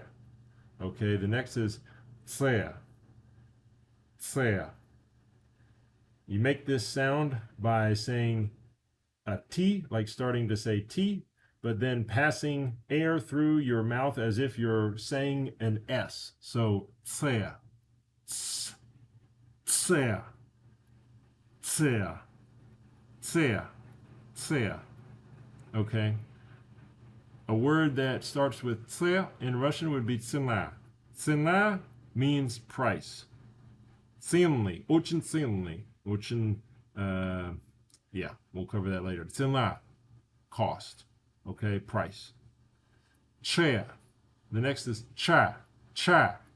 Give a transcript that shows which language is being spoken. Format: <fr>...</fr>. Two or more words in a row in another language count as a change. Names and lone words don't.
<en>Okay, the next is це. Це. You make this sound by saying a T, like starting to say T, but then passing air through your mouth as if you're saying an S. So, tse, tse, tse, tse, tse, tse. Okay. A word that starts with tse in Russian would be цена. Цена means price.</en> <ru>Ценный, очень ценный, очень,</ru> <en>yeah, we'll cover that later. Цена, cost. Okay, price. Che. The next is cha. Cha.</en>